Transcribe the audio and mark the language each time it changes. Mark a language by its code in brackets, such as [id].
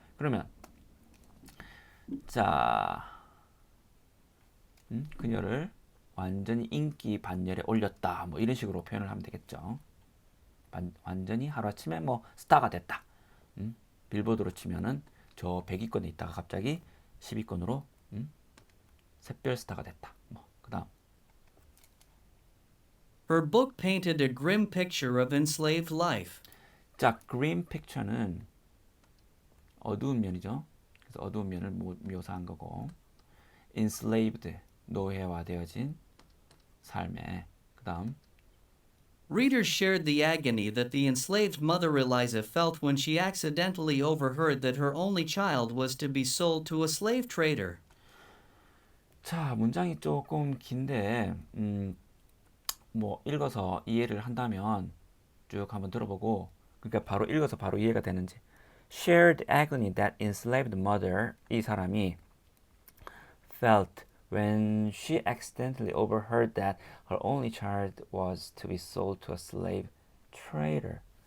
[ko] 그러면 자 그녀를 완전히 인기 반열에 올렸다. 뭐 이런 식으로 표현을 하면 되겠죠. 완전히 하루아침에 뭐 스타가 됐다. 빌보드로 치면은 저 100위권에 있다가 갑자기 10위권으로 샛별 스타가 됐다. 뭐 그다음 [en] Her book painted a grim picture of enslaved life. [ko] 자, grim picture는 어두운 면이죠. 그래서 어두운 면을 묘사한 거고 enslaved 노예화되어진 삶에 그다음 [en] Readers shared the agony that the enslaved mother Eliza felt when she accidentally overheard that her only child was to be sold to a slave trader. [ko] 자, 문장이 조금 긴데 뭐 읽어서 이해를 한다면 쭉 한번 들어보고 그러니까 바로 읽어서 바로 이해가 되는지 [en] shared agony that enslaved mother [ko] 이 사람이 [en] felt when she accidentally overheard that her only child was to be sold to a slave trader.